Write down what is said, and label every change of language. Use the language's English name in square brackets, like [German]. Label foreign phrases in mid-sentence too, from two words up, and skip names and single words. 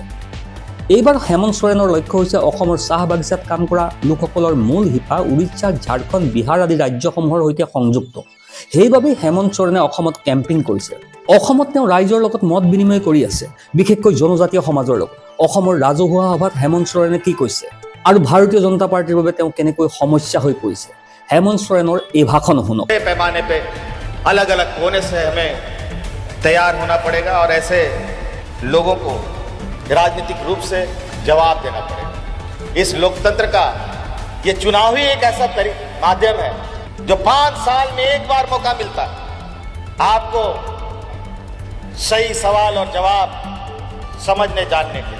[Assamese] এইবাৰ হেমন্ত সোৰেনৰ লক্ষ্য হৈছে অসমৰ চাহ বাগিচাত কাম কৰা লোকসকলৰ মূল শিপা উৰিষ্যা, ঝাৰখণ্ড, বিহাৰ আদি ৰাজ্যসমূহৰ সৈতে সংযুক্ত। সেইবাবেই হেমন্ত সোৰেনে অসমত কেম্পিং কৰিছে। অসমত তেওঁ ৰাইজৰ লগত মত বিনিময় কৰি আছে, বিশেষকৈ জনজাতীয় সমাজৰ লগত। অসমৰ ৰাজহুৱা সভাত হেমন্ত সোৰেনে কি কৈছে আৰু ভাৰতীয় জনতা পাৰ্টীৰ বাবে তেওঁ কেনেকৈ সমস্যা হৈ পৰিছে, হেমন্ত সোৰেনৰ এই ভাষণ শুনক। [Hindi] पैमाने पे अलग अलग कोने से हमें तैयार होना पड़ेगा और ऐसे लोगों को राजनीतिक रूप से जवाब देना पड़ेगा। इस लोकतंत्र का ये चुनाव ही एक ऐसा माध्यम है जो 5 साल में एक बार मौका मिलता है आपको सही सवाल और जवाब समझने जानने के लिए।